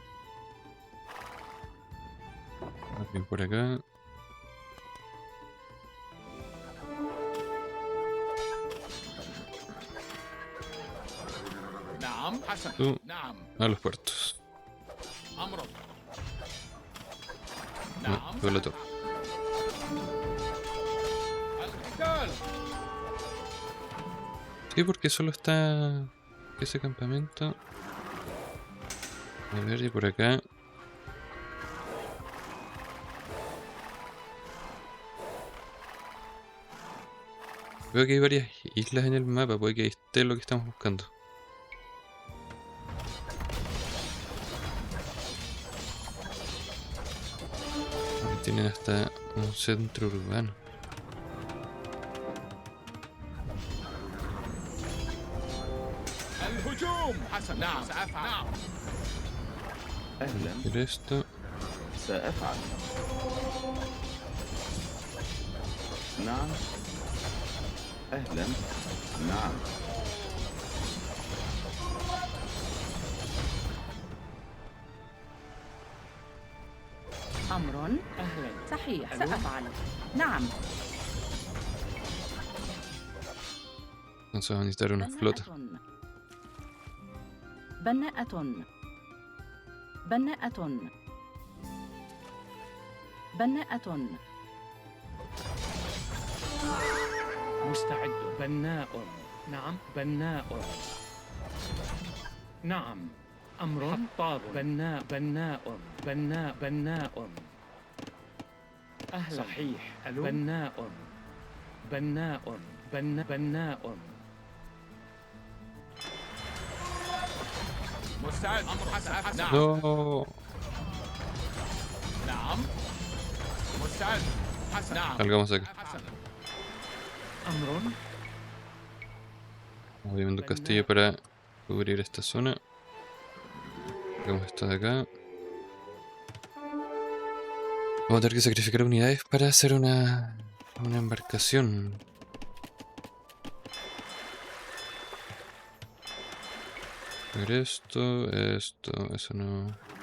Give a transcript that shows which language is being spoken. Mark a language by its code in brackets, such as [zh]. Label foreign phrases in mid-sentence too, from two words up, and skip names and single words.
[es] Bien por acá. [ar] نعم. حسنا. [es] Tú [ar] نعم. [es] a los puertos. [ar] أمرك. [es] No, [ar] نعم. [es] tú a la torre. [ar] القتال. [es] Sí, porque solo está ese campamento. A ver, y por acá. Veo que hay varias islas en el mapa, puede que ahí esté lo que estamos buscando. Ahí tienen hasta un centro urbano. [ar] الهجوم. حسنا. نعم. سأفعل. نعم. أهلا. [es] Hacer esto. [ar] سأفعل. نعم. أهلا. نعم. أمر أهلا. صحيح ألو؟ سأفعل نعم [es] Entonces vamos a necesitar una flota. [ar] بناءة بناءة بناءة. مستعد. بناء. نعم. بناء. نعم. أمر. حطاب. بناء. بناء. بناء. أهلا. صحيح. ألو. بناء. بناء. بناء. مستعد. أمر حسن. نعم. [es] No. [ar] نعم. مستعد. حسن. نعم. [es] Salgamos de acá. [ar] حسن. أمر. [es] Vamos viendo un castillo para cubrir esta zona. Hagamos esto de acá. Vamos a tener que sacrificar unidades para hacer una embarcación. A ver esto, eso no.